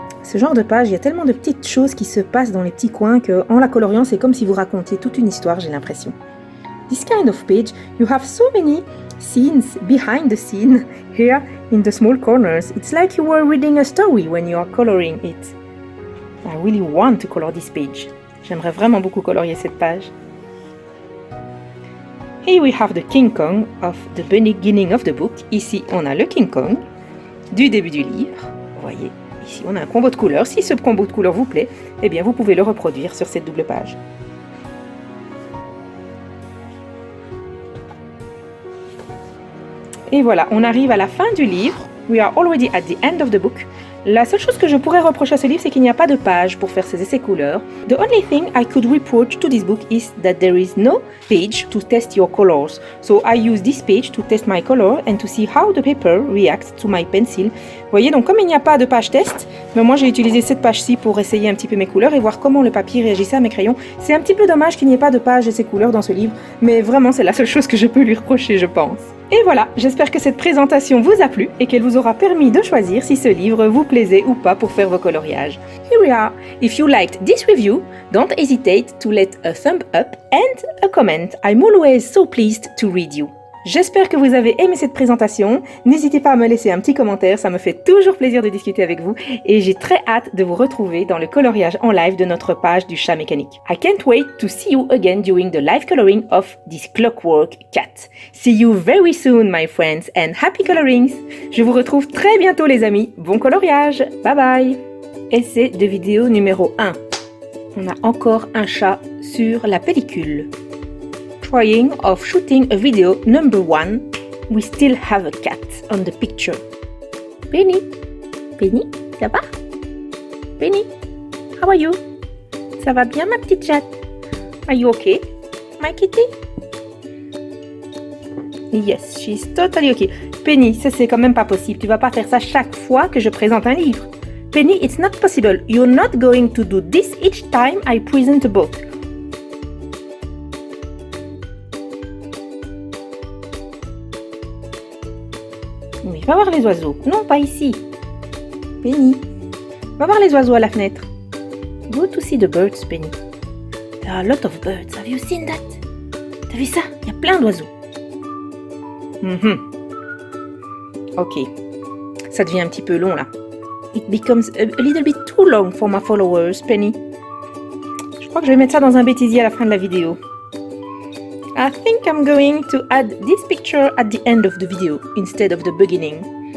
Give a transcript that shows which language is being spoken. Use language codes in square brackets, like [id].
[fr] Ce genre de page, il y a tellement de petites choses qui se passent dans les petits coins qu'en la coloriant, c'est comme si vous racontiez toute une histoire, j'ai l'impression. [en] This kind of page, you have so many scenes behind the scene here in the small corners. It's like you were reading a story when you are coloring it. I really want to color this page. [fr] J'aimerais vraiment beaucoup colorier cette page. [en] Here we have the King Kong of the beginning of the book. [fr] Ici, on a le King Kong du début du livre. Vous voyez, ici, on a un combo de couleurs. Si ce combo de couleurs vous plaît, eh bien, vous pouvez le reproduire sur cette double page. Et voilà, on arrive à la fin du livre. [en] We are already at the end of the book. [fr] La seule chose que je pourrais reprocher à ce livre, c'est qu'il n'y a pas de page pour faire ces essais couleurs. [en] The only thing I could reproach to this book is that there is no page to test your colors. So I use this page to test my color and to see how the paper reacts to my pencil. [fr] Vous voyez, donc comme il n'y a pas de page test, mais moi j'ai utilisé cette page-ci pour essayer un petit peu mes couleurs et voir comment le papier réagissait à mes crayons. C'est un petit peu dommage qu'il n'y ait pas de page essais couleurs dans ce livre, mais vraiment c'est la seule chose que je peux lui reprocher, je pense. Et voilà, j'espère que cette présentation vous a plu et qu'elle vous aura permis de choisir si ce livre vous plaisait ou pas pour faire vos coloriages. [en] Here we are. If you liked this review, don't hesitate to let a thumb up and a comment. I'm always so pleased to read you. [fr] J'espère que vous avez aimé cette présentation. N'hésitez pas à me laisser un petit commentaire, ça me fait toujours plaisir de discuter avec vous et j'ai très hâte de vous retrouver dans le coloriage en live de notre page du chat mécanique. [en] I can't wait to see you again during the live coloring of this Clockwork Cat. See you very soon, my friends, and happy colorings! [fr] Je vous retrouve très bientôt, les amis. Bon coloriage! Bye bye! Essai de vidéo numéro 1. On a encore un chat sur la pellicule. [en] Trying of shooting a video number 1, we still have a cat on the picture. Penny, Penny, [fr] ça va? [en] Penny, how are you? [fr] Ça va bien ma petite chatte? [en] Are you okay, my kitty? Yes, she's totally okay. [fr] Penny, ça c'est quand même pas possible. Tu vas pas faire ça chaque fois que je présente un livre. [en] Penny, it's not possible. You're not going to do this each time I present a book. [fr] Oui, va voir les oiseaux. Non, pas ici. Penny, va voir les oiseaux à la fenêtre. [en] Go to see the birds, Penny. There are a lot of birds. Have you seen that? [fr] T'as vu ça? Il y a plein d'oiseaux. Ok. Ça devient un petit peu long, là. [en] It becomes a little bit too long for my followers, Penny. [fr] Je crois que je vais mettre ça dans un bêtisier à la fin de la vidéo. [en] I think I'm going to add this picture at the end of the video instead of the beginning.